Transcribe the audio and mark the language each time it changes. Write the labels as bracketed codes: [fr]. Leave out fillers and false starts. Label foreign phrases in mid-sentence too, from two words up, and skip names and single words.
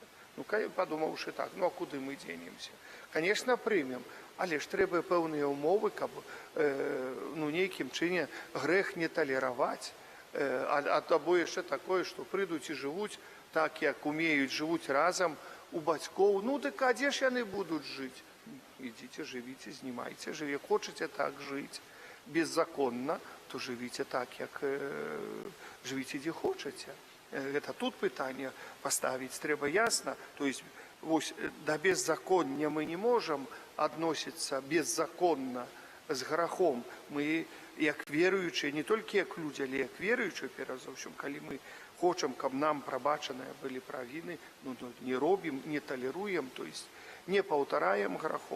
[uk] Ну, подумавши так, ну, а куди ми денемося? Звісно, приймемо, але ж треба певні умови, каб, ну, ніяким чином грех не толерувати. А або ще таке, що прийдуть і живуть так, як уміють, живуть разом у батьків. Ну, так а де ж вони будуть жити? Ідіть, живіть, знімайте, як хочете так жити. [be] Беззаконно, то жывіце так, як жывіце, дзе хочаце. Гэта тут пытанне паставіць трэба ясна. [ru] То есть [be] вось да беззаконня мы не можам адносіцца беззаконна з грахом. Мы як веруючыя, не толькі як людзі, але як веруючыя, перш за ўсё, калі мы хочам, каб нам прабачаныя былі правіны, не робім, не талеруем, [ru] то есть [be] не паўтараем грахоў.